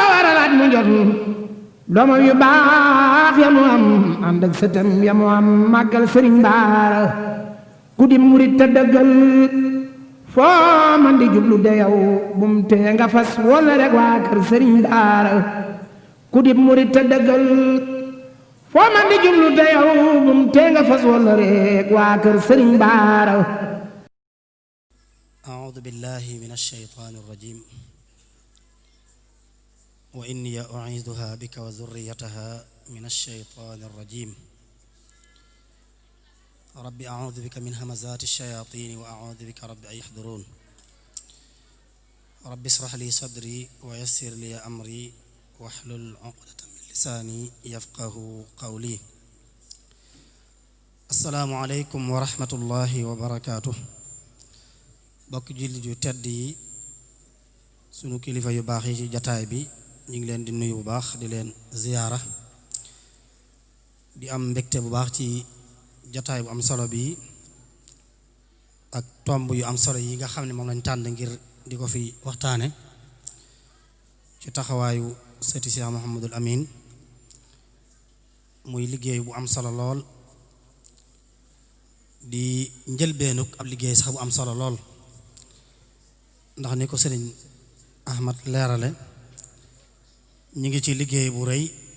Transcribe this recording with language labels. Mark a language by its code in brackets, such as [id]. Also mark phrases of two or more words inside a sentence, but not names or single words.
[wo] waralaat mu jot doomam yu baax ya mu am ànd ak sëtam ya mu am màggal Sëriñ Baara ku di murit te dëggal foo man di jublu de yow bum tee nga fas wala rek waa kër Sëriñ Baara ku di murit te dëggal foo man di jublu de yow bum tee nga fas wala rek waa kër Sëriñ Baara. [ar] أعوذ بالله من الشيطان الرجيم وإني أعيذها بك وذريتها من الشيطان الرجيم رب أعوذ بك من همزات الشياطين وأعوذ بك رب أن يحضرون رب اشرح لي صدري ويسر لي أمري واحلل عقدة من لساني يفقه قولي السلام عليكم ورحمة الله وبركاته [wo] bokk jullit yu tedd yi sunu kilifa yu baax yi ci jataay bi ñu ngi leen di nuyu bu baax di leen ziyaara di am mbégte bu baax ci jataay bu am solo bi ak tomb yu am solo yi nga xam ne moom lañ tànn ngir di ko fi waxtaane ci taxawaayu sëti Cheikh Mouhamadul Amin muy liggéey bu am solo lool di njëlbeenuk ab liggéey sax bu am solo lool ndax ni ko sëriñ Ahmad leerale ñi ngi ci liggéey bu rëy